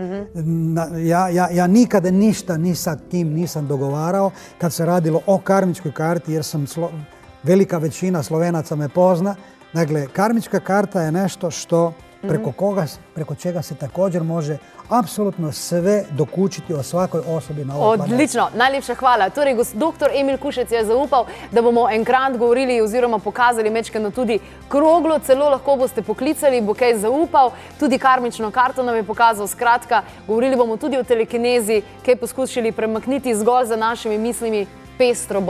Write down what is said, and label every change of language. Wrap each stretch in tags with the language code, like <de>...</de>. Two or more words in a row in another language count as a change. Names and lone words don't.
<hr>Ja nikada ništa ni sa kim nisam dogovarao kad se radilo o karmičkoj karti, jer sam velika većina Slovenaca me pozna. Dakle, karmička karta je nešto što preko čega se također može apsolutno sve dokučiti o svakoj osobi na ovoj planeti.</hr> <sl>Odlično, najlepša hvala. Torej, dr. Emil Kušec je zaupal, da bomo enkrat govorili oziroma pokazali mečkeno tudi kroglo, celo lahko boste poklicali, bo kaj zaupal, tudi karmično karto nam je pokazal. Skratka, govorili bomo tudi o telekinezi, kaj poskušali premakniti zgolj za našimi mislimi, pestro bo.</sl>